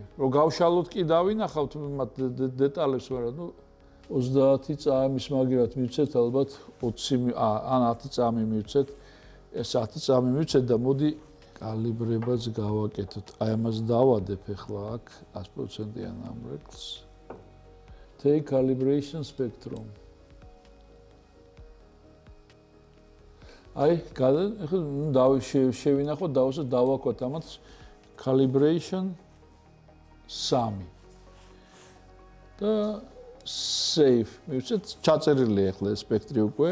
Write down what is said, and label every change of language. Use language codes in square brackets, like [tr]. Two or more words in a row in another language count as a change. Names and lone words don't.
[ka] რომ გავშალოთ კი დავინახავთ მათ დეტალებს, მაგრამ ნუ 30 წამის მაგერად მივცეთ ალბათ 20 ან 10 წამი მივცეთ. ეს 10 წამი მივცეთ და მოდი კალიბრებაც გავაკეთოთ. აი ამას დავადებ ახლა აქ 100%-იან ამრეკლს. [en] Take calibration spectrum. [ka] აი, ახლა შევინახოთ, დავაკვათ ამათ calibration 3. და save. მივცეთ, ჩაწერილია ახლა ეს სპექტრი უკვე.